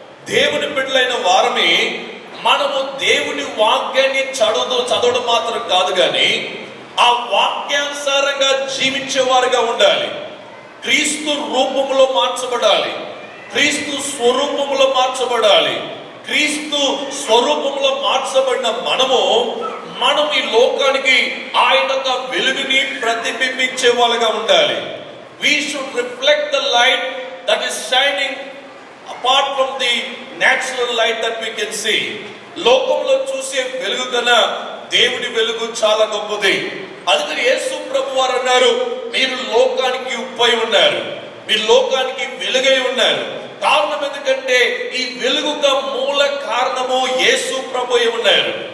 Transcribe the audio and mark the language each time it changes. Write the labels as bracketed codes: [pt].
[te] దేవుని బిడ్డలైన వారమే మనము దేవుని వాక్యాన్ని చదవడం మాత్రం కాదు, కానీ ఆ వాక్యానుసారంగా జీవించేవారుగా ఉండాలి. క్రీస్తు రూపంలో మార్చబడాలి. క్రీస్తు స్వరూపంలో మార్చబడాలి. క్రీస్తు స్వరూపంలో మార్చబడిన మనం ఈ లోకానికి ఆయన యొక్క వెలుగుని ప్రతిబింబించే వాళ్ళగా ఉండాలి. [en] We should reflect the light that is shining apart from the natural light that we can see. [te] లోకంలో చూసే వెలుగు కన్నా దేవుడి వెలుగు చాలా గొప్పది. అందుకని యేసు ప్రభు వారు అన్నారు, మీరు లోకానికి ఉప్పై ఉన్నారు, మీరు లోకానికి వెలుగై ఉన్నారు. కారణం ఎందుకంటే ఈ వెలుగుగా మూల కారణము యేసు ప్రభువే ఉన్నారు.